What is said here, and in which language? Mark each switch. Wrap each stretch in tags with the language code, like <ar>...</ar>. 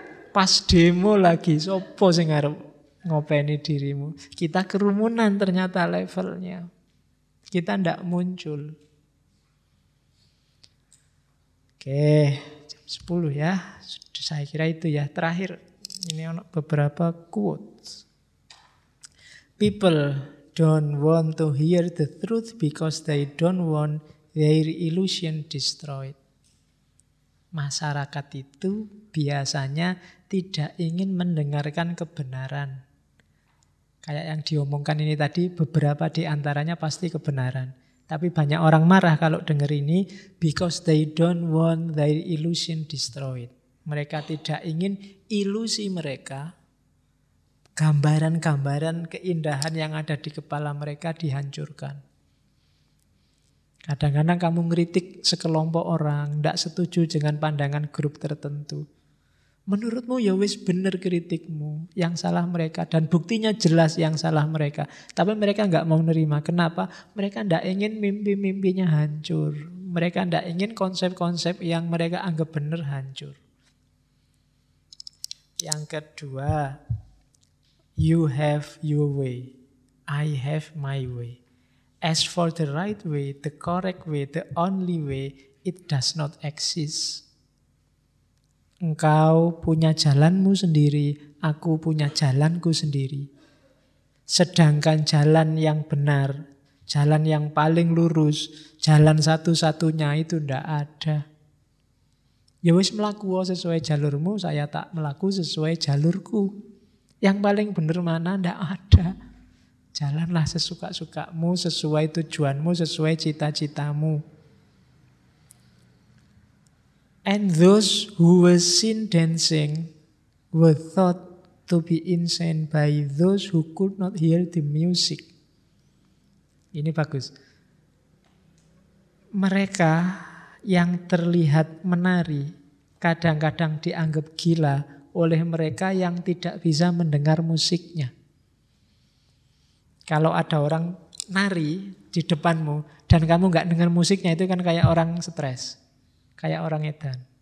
<jv>Pas demo lagi, sopo sing arep ngopeni dirimu.</jv> <id>Kita kerumunan ternyata levelnya. Kita ndak muncul. Oke, jam 10 ya. Sudah. Saya kira itu ya. Terakhir, ini ada beberapa quotes.</id> <en>People don't want to hear the truth because they don't want their illusion destroyed.</en> <id>Masyarakat itu biasanya tidak ingin mendengarkan kebenaran. Kayak yang diomongkan ini tadi, beberapa di antaranya pasti kebenaran. Tapi banyak orang marah kalau dengar ini</id> <en>because they don't want their illusion destroyed.</en> <id>Mereka tidak ingin ilusi mereka, gambaran-gambaran keindahan yang ada di kepala mereka dihancurkan. Kadang-kadang kamu ngeritik sekelompok orang, tidak setuju dengan pandangan grup tertentu. Menurutmu</id> <jv>ya wis bener</jv> <id>kritikmu, yang salah mereka. Dan buktinya jelas yang salah mereka. Tapi mereka nggak mau nerima. Kenapa? Mereka tidak ingin mimpi-mimpinya hancur. Mereka tidak ingin konsep-konsep yang mereka anggap benar hancur. Yang kedua,</id> <en>you have your way, I have my way. As for the right way, the correct way, the only way, it does not exist.</en> <id>Engkau punya jalanmu sendiri, aku punya jalanku sendiri. Sedangkan jalan yang benar, jalan yang paling lurus, jalan satu-satunya itu tidak ada.</id> <jv>Ya wis melaku sesuai jalurmu, saya tak melaku sesuai jalurku.</jv> <id>Yang paling benar mana? Tidak ada. Jalanlah sesuka-sukamu, sesuai tujuanmu, sesuai cita-citamu.</id> <en>And those who were seen dancing were thought to be insane by those who could not hear the music.</en> <id>Ini bagus. Mereka yang terlihat menari kadang-kadang dianggap gila oleh mereka yang tidak bisa mendengar musiknya. Kalau ada orang nari di depanmu dan kamu nggak dengar musiknya, itu kan kayak orang stres. Kayak orang edan.</id>